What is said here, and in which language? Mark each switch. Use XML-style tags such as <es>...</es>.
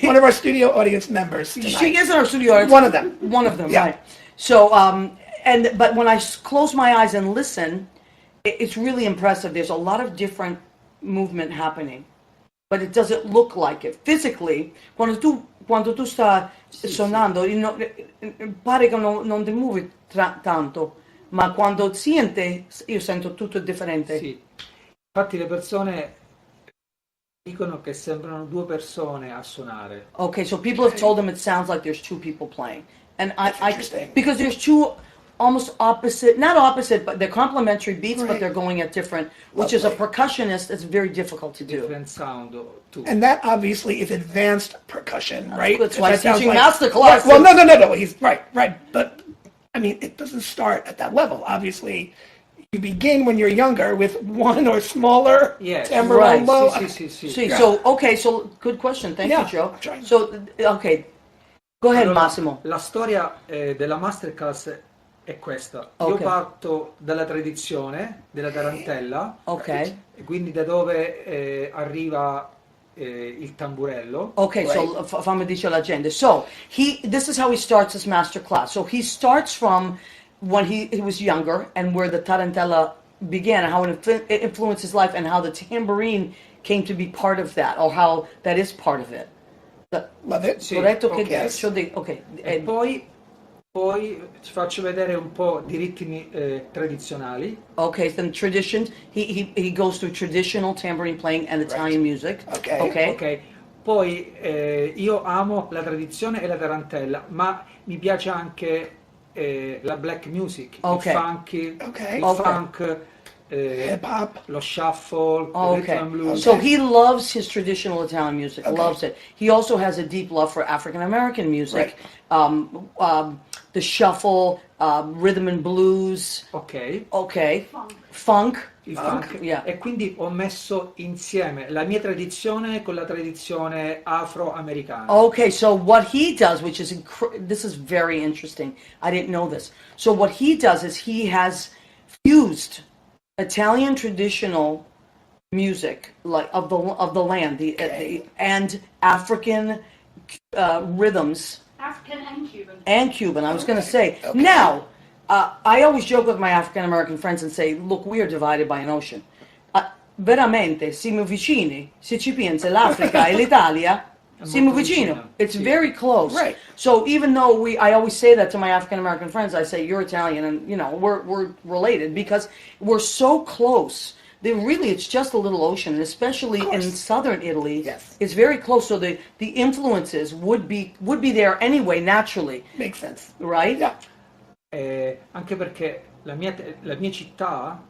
<en>One of our studio audience members tonight. she is in our studio. audience. One of them. One of them, Yeah. right? So but when I close my eyes and listen, it's really impressive. There's a lot of different movement happening, but it doesn't look like it physically.</en> <it>Quando tu stai suonando, pare che non ti muovi tanto, ma quando siente, io sento tutto differente. Sì. Infatti le persone dicono che sembrano due persone a suonare.</it> <en>Okay, so people have told them it sounds like there's two people playing, and I interesting. because there's two almost opposite, not opposite, but they're complementary beats, but Right. they're going at different, which is a Lovely. percussionist. It's very difficult to do. Different sound too. And that obviously is advanced percussion, right? That's why That sounds teaching like- master classes. Well, no. He's right. But I mean, it doesn't start at that level. Obviously, you begin when you're younger with one or smaller Yes.</en> <it>tambourello. Sì, sì, sì.</it> <en>See, Yeah. so okay, so good question. Thank Yeah, you, Joe. I'm trying. So okay, go ahead,</en> <it>Allora, Massimo. la storia della masterclass è questa. Io Ok. parto dalla tradizione della tarantella, Ok. e quindi da dove arriva il tamburello.</it> <en>Okay, so</en> <it>fammi dice la gente.</it> <en>So this is how he starts his master class. So he starts from when he was younger and where the tarantella began and how it influenced his life and how the tambourine came to be part of that, or how that is part of it. Love it.</en> <it>Sì, Corretto che ok. okay. E poi ci faccio vedere un po' di ritmi tradizionali.</it> <en>Okay, then traditions. He goes through traditional tambourine playing and Italian music. Okay. Okay.</en> <it>Ok, poi io amo la tradizione e la tarantella, ma mi piace anche la black music, Ok. il funky, Ok. il Ok. funk,</it> <en>Hip hop.</en> <it>lo shuffle, il</it> <en>Okay. rhythm and blues. So he loves his traditional Italian music, Okay. loves it. He also has a deep love for African American music, the shuffle, rhythm and blues. Ok, Okay. Funk.</en> <it>il funk.</it> <en>Yeah.</en> <it>E quindi ho messo insieme la mia tradizione con la tradizione afroamericana.</it> <en>Okay, so what he does, which is this is very interesting. I didn't know this. So what he does is he has fused Italian traditional music, like of the land, and African rhythms. African and Cuban. And Cuban, I was going to say. Now, I always joke with my African American friends and say, look, we are divided by an ocean.</en> <it>Veramente, siamo vicini. Se ci pensa, l'Africa e l'Italia, siamo molto vicino. vicino,</it> <en>It's</en> <it>sì.</it> <en>very close. Right. So even though I always say that to my African American friends, I say, you're Italian, and, we're related because we're so close. It's just a little ocean, and especially in southern Italy. Yes. It's very close, so the influences would be there anyway, naturally, Makes sense. right? Yeah.</en> <it>Anche perché la mia città,</it>